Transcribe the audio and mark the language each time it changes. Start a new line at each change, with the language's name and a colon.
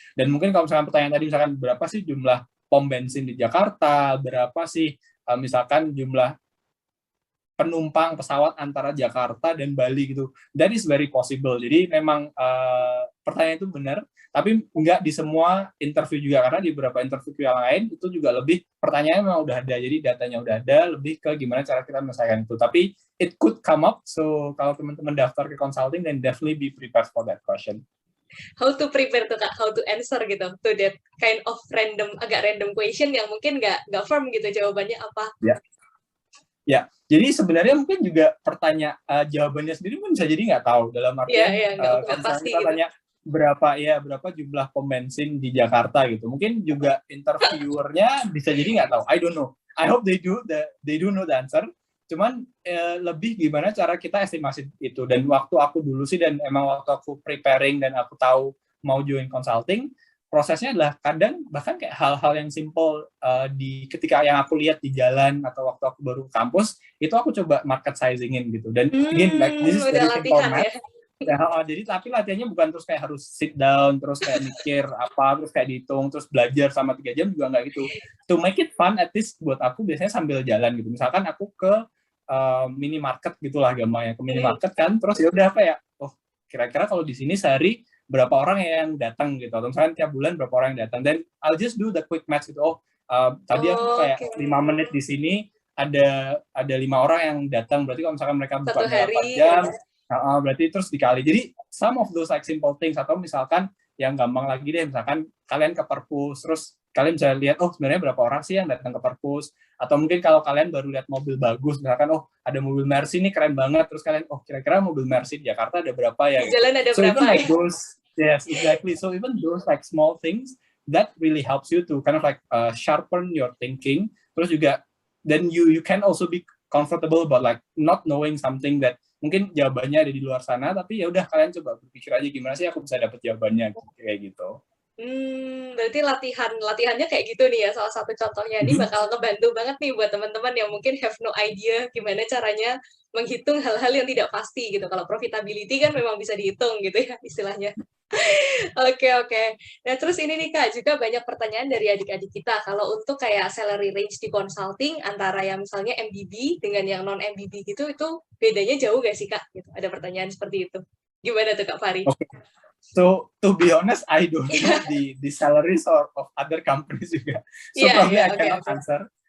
Indonesian: Dan mungkin kalau misalkan pertanyaan tadi misalkan berapa sih jumlah pom bensin di Jakarta, berapa sih misalkan jumlah penumpang pesawat antara Jakarta dan Bali gitu.
English: That is very possible.
Indonesian: Jadi memang pertanyaan itu benar, tapi nggak di semua interview juga, karena di beberapa interview yang lain itu juga lebih pertanyaannya memang udah ada, jadi datanya udah ada, lebih ke gimana cara kita menyelesaikan itu.
English: Tapi it could come up, so
Indonesian: kalau teman-teman daftar ke consulting,
English: then definitely be prepared for that question. How to prepare tuh Kak, how to answer gitu to that kind of agak random question
Indonesian: yang mungkin nggak firm gitu jawabannya apa. Ya, jadi sebenarnya mungkin juga jawabannya sendiri pun bisa jadi nggak tahu, dalam artian kalau kita gitu. Tanya berapa jumlah pom bensin di Jakarta gitu, mungkin juga interviewernya bisa jadi nggak tahu.
English: I don't know. I hope they do know the answer.
Indonesian: Cuman lebih gimana cara kita estimasi itu. Dan waktu aku dulu sih, dan emang waktu aku preparing dan aku tahu mau join consulting, prosesnya adalah kadang bahkan kayak hal-hal yang simple ketika yang aku lihat di jalan atau waktu aku baru ke kampus, itu aku coba market sizingin gitu.
English: Dan again, like this is very simple math.
Indonesian: Jadi tapi latihannya bukan terus kayak harus
English: sit down
Indonesian: terus kayak mikir apa, terus kayak dihitung, terus belajar sama 3 jam, juga nggak gitu.
English: To make it fun, at least
Indonesian: buat aku biasanya sambil jalan gitu. Misalkan aku ke minimarket gitulah gampangnya, ke minimarket kan, terus ya udah apa ya, oh kira-kira kalau di sini sehari berapa orang yang datang gitu, atau misalkan tiap bulan berapa orang yang datang, dan
English: I'll just do the quick math
Indonesian: gitu. Tadi aku kayak 5 menit di sini ada 5 orang yang datang, berarti kalau misalkan mereka buka 4 jam, berarti terus dikali.
English: Jadi some of those like simple things.
Indonesian: Atau misalkan yang gampang lagi deh, misalkan kalian ke perpus, terus kalian bisa lihat, oh sebenarnya berapa orang sih yang datang ke perpus. Atau mungkin kalau kalian baru lihat mobil bagus, misalkan oh ada mobil Mercy nih keren banget, terus kalian oh kira-kira mobil Mercy di Jakarta ada berapa ya? Di jalan ada so berapa
English: even like those, yes exactly, so even those like small things that really helps you to kind of like sharpen your thinking.
Indonesian: Terus juga
English: then you can also be comfortable about like not knowing something that
Indonesian: mungkin jawabannya ada di luar sana, tapi ya udah kalian coba berpikir aja gimana sih aku bisa dapat jawabannya kayak gitu. Berarti latihannya kayak gitu nih ya, salah satu contohnya. Ini bakal ngebantu banget nih buat teman-teman yang mungkin
English: have no idea
Indonesian: gimana caranya menghitung hal-hal yang tidak pasti gitu. Kalau profitability kan memang bisa dihitung gitu ya istilahnya. Oke. Nah terus ini nih Kak, juga banyak pertanyaan dari adik-adik kita. Kalau untuk kayak salary range di consulting antara yang misalnya MBB dengan yang non MBB gitu, itu bedanya jauh gak sih Kak? Gitu. Ada pertanyaan seperti itu. Gimana tuh Kak Fari?
English: Okay. So to be honest, I don't know the salaries of other companies juga. So probably I cannot answer.